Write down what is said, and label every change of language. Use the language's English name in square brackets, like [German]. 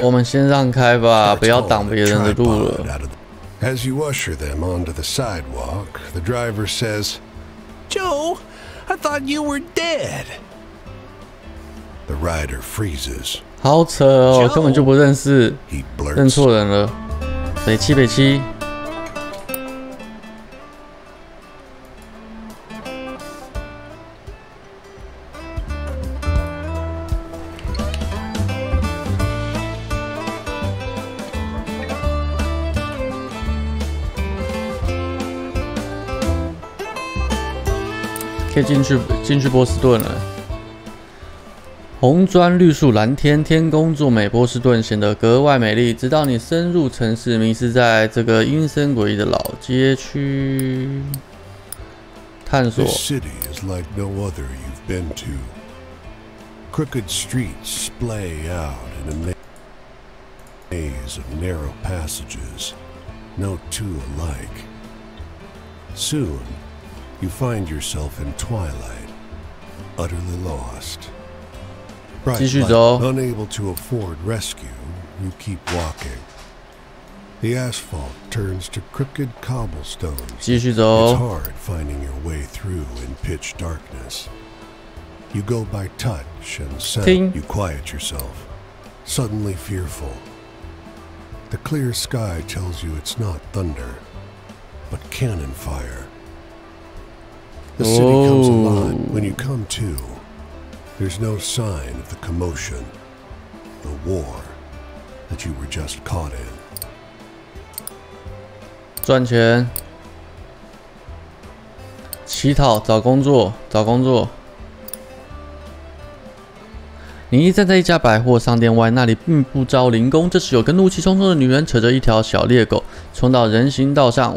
[Chinese] 我们先让开吧，不要挡别人的路了。 [English] As you usher them onto the sidewalk, the driver says, Joe, I thought you were dead. The rider freezes. [Chinese] 好扯哦，根本就不认识，认错人了。北七北七。可以进去波士顿了。红砖绿树蓝天，天公作美，波士顿显得格外美丽。直到你深入城市，迷失在这个阴森诡异的老街区，探索。 [English] This city is like no other you've been to. Crooked streets splay out in a maze of narrow passages, no two alike. Soon, you find yourself in twilight, utterly lost. Bright light, unable to afford rescue, you keep walking. The asphalt turns to crooked cobblestones. It's hard finding your way through in pitch darkness. You go by touch and sound. You quiet yourself, suddenly fearful. The clear sky tells you it's not thunder, but cannon fire. The city comes alive when you come to. There's no sign of the commotion, the war that you were just caught in. [Chinese] 赚钱，乞讨，找工作，找工作。你站在一家百货商店外，那里并不招零工。这时，有个怒气冲冲的女人扯着一条小猎狗冲到人行道上。